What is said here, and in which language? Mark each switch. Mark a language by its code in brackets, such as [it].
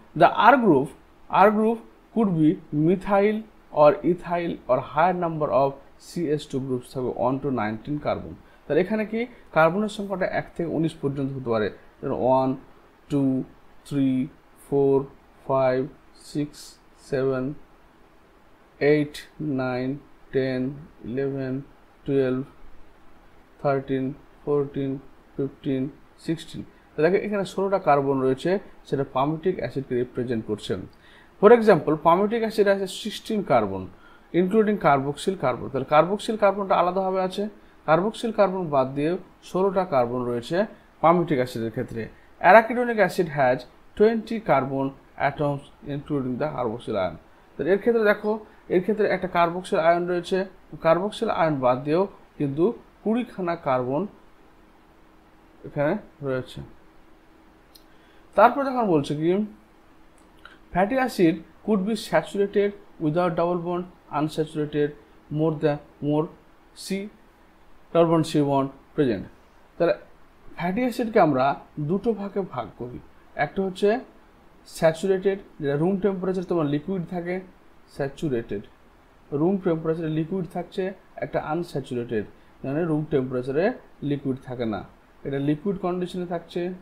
[en] the R group could be methyl or ethyl or higher number of CH2 groups [bn] থাকবে [en] 1 to 19 carbon. [bn] তাহলে এখানে কি কার্বনের সংখ্যাটা 1 থেকে 19 পর্যন্ত হতে পারে, 1 2 3 4 5 6 7 8 9 10 11 12 13 14 15 16। তাহলে এখানে 16টা কার্বন রয়েছে, সেটা পামিউটিক অ্যাসিডকে রিপ্রেজেন্ট করছে। [en] for example [bn] পামিউটিক অ্যাসিড আছে 16 কার্বন ইনক্লুডিং কার্বক্সিল কার্বন। তাহলে কার্বক্সিল কার্বনটা আলাদাভাবে আছে, কার্বক্সিল কার্বন বাদ দিয়ে 16টা কার্বন রয়েছে পামিউটিক অ্যাসিডের ক্ষেত্রে। [en] Arachidonic acid has 20 carbon atoms including the carboxyl ion. [bn] তাহলে এর ক্ষেত্রে দেখো, এর ক্ষেত্রে একটা কার্বক্সিল আয়ন রয়েছে, কার্বক্সিল আয়ন বাদ দিয়েও কিন্তু 20খানা কার্বন এখানে রয়েছে। তারপর যখন বলছে কি [en] fatty acid could be saturated without double bond, unsaturated more C double bond C bond present। [bn] তাহলে ফ্যাটি অ্যাসিডকে আমরা দুটো ভাগে ভাগ করি, একটা হচ্ছে স্যাচুরেটেড, যেটা রুম টেম্পারেচার তোমার লিকুইড থাকে, স্যাচুরেটেড রুম টেম্পারেচারে লিকুইড থাকছে, একটা আনস্যাচুরেটেড মানে রুম টেম্পারেচারে লিকুইড থাকে না, এটা লিকুইড কন্ডিশনে থাকছে।